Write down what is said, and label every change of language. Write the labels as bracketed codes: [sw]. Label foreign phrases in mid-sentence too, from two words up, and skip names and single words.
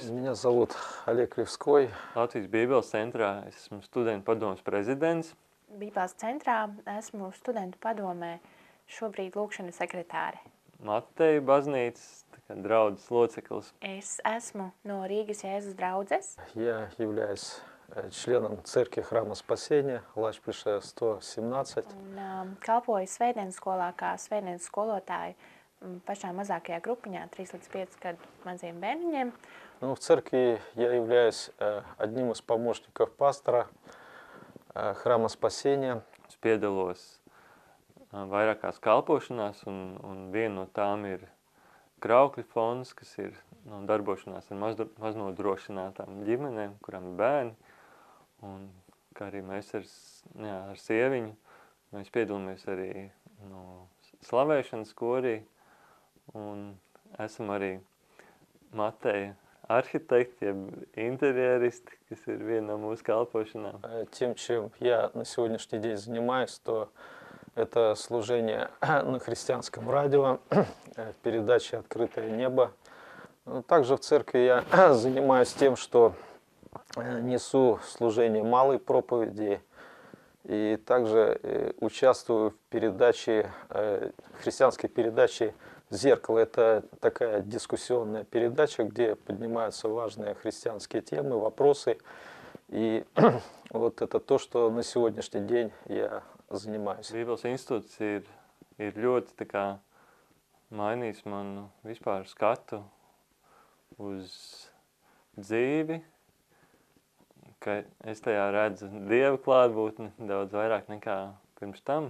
[ru] Меня зовут Олег Левской. [lv] Latvijas Bībeles centrā es esmu studentu padomes prezidents. Bībeles centrā esmu studentu padomē šobrīd lūkšana sekretāre. Mateja baznīcas draudzes loceklis. Es esmu no Rīgas Jēzus draudzes. [ru] Я являюсь членом церкви Храма Спасения, Лачплиша 117. [lv] Un kalpoju svētdienas skolā kā svētdienas skolotāju pašā mazākajā grupiņā, 3 līdz 5 gadu maziem bērniņiem. [ru] Ну, в церкви я являюсь одним из помощников пастора Храма Спасения. [lv] Es piedalos vairākās kalpošanās, un viena no tām ir Graukļu fonds, kas ir darbošanās ar maznodrošinātām ģimenēm, kurām ir bērni. Un kā arī mēs ar sieviņu, mēs piedalāmies arī slavēšanas korī. Un esam arī Mateja [ru] архитект, интерьеристы, [lv] kas ir viena no mūsu kalpošanām. [ru] Тем, чем я на сегодняшний день занимаюсь, то это служение на христианском радио, передача «Открытое небо». Также в церкви я занимаюсь тем, что несу служение малой проповеди и также участвую в передаче, христианской передаче «Зеркало». Это такая дискуссионная передача, где поднимаются важные христианские темы, вопросы. И вот это то, что на сегодняшний день я занимаюсь. [lv] Bībeles institūts ir ļoti tā kā mainījis manu vispār skatu uz dzīvi, ka es tajā redzu Dieva klātbūtni daudz vairāk nekā pirms tam.